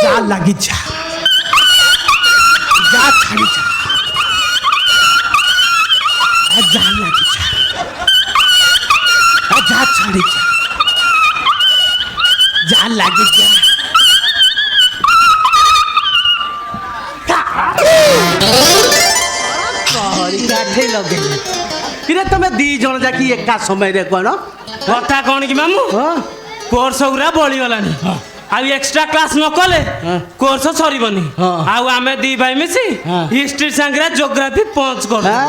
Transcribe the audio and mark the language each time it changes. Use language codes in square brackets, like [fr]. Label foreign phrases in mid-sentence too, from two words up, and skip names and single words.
[or] ଲାଗି ଯା ଯା ଛାଡ଼ି ଯା ଯା ଲାଗି ଯା ଯା ଛାଡ଼ି ଯା ଯା ଲାଗି ଯା କାଠେଇ ଲଗେଇଲେ କିରେ ତମେ ଦି ଜଣ ଯାକି ଏକା ସମୟରେ କଣ କଥା କଣ କି ମାମୁଁ କୋର୍ସ ଗୁରା ବଳିଗଲାଣି ଆଉ [en] extra class [or] ନ କଲେ କୋର୍ସ ସରିବନି ଆଉ ଆମେ ଦି ଭାଇ ମିଶି ହିଷ୍ଟ୍ରି ସାଙ୍ଗରେ ଜୋଗ୍ରାଫି ପଞ୍ଚ କରୁ